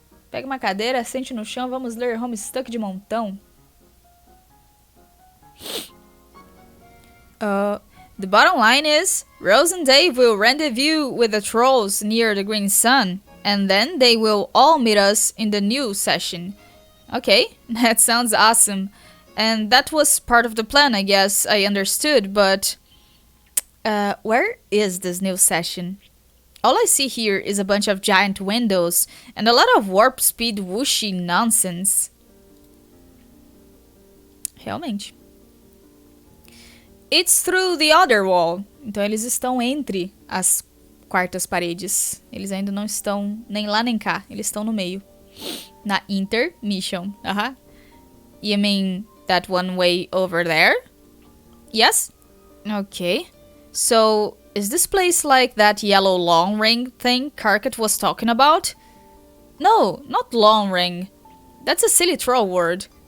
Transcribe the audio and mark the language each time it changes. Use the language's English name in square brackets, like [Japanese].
[Portuguese] Pega uma cadeira, sente no chão, vamos ler Homestuck de montão. [English] The bottom line is, Rose and Dave will rendezvous with the trolls near the Green Sun, and then they will all meet us in the new session. Okay, that sounds awesome. And that was part of the plan, I guess. I understood, but where is this new session? All I see here is a bunch of giant windows and a lot of warp speed whooshy nonsense. [Portuguese] Realmente. [English] It's through the other wall. [Portuguese] Então eles estão entre as quartas paredes. Eles ainda não estão nem lá nem cá. Eles estão no meio. Na intermission. [English] You mean that one way over there? Yes? Okay. So, is this place like that yellow long ring thing Karkat was talking about? No, not long ring. That's a silly troll word.